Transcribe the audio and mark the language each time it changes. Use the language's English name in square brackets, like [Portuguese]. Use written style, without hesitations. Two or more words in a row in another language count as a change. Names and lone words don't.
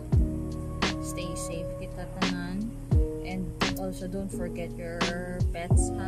[English] Stay safe [Hiligaynon] kita tanan. [English] And also don't forget your pets, ha?